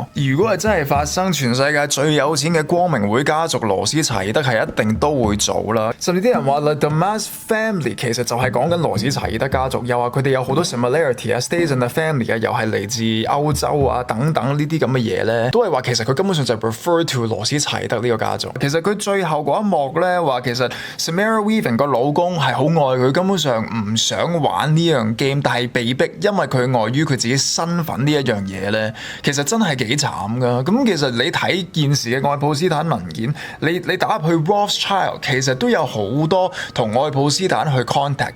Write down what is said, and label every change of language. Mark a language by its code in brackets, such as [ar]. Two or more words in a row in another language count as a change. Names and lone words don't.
[yue] 如果係真係發生，全世界最有錢嘅光明會家族羅斯柴爾德係一定都會做啦。甚至啲人話 The DeMoss Family 其實就係講緊羅斯柴爾德家族，又話佢哋有好多 similarity 啊 ， [en] Stays in the Family [yue] 啊，又係嚟自歐洲啊等等呢啲咁嘅嘢咧，都係話其實佢根本上就係 [en] refer to [yue] 羅斯柴爾德呢個家族。其實佢最後嗰一幕咧話，其實 Samara Weaving 個老公係好愛佢，根本上唔想玩呢樣 game， 但係被逼，因為佢礙於佢自己身份呢一樣嘢咧，其實真係幾慘噶。咁其實你睇現時嘅愛普斯坦文件，你打入去 Rothschild， 其實都有好多同愛普斯坦去 contact。